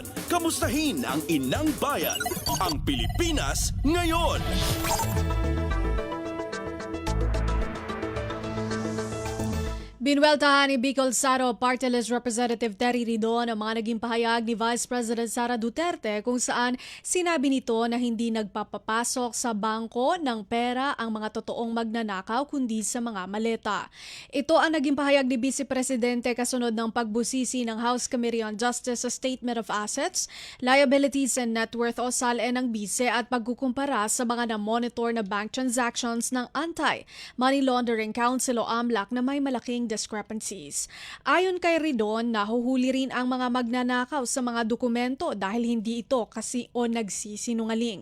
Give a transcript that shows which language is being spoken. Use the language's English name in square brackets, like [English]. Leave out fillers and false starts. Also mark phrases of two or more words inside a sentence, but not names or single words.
[Filipino] Kamustahin ang inang bayan, ang Pilipinas ngayon. Binweltahan ni Bicol Saro Party List Representative Terry Ridon ang mga naging pahayag ni Vice President Sara Duterte kung saan sinabi nito na hindi nagpapapasok sa bangko ng pera ang mga totoong magnanakaw kundi sa mga maleta. Ito ang naging pahayag ni Vice Presidente kasunod ng pagbusisi ng House Committee on Justice sa Statement of Assets, Liabilities and Net Worth o SALE ng BISE at pagkukumpara sa mga na-monitor na [English] bank transactions [Filipino] ng Anti-Money Laundering Council o AMLAC na may malaking discrepancies. Ayon kay Ridon, nahuhuli rin ang mga magnanakaw sa mga dokumento dahil hindi ito kasi o nagsisinungaling.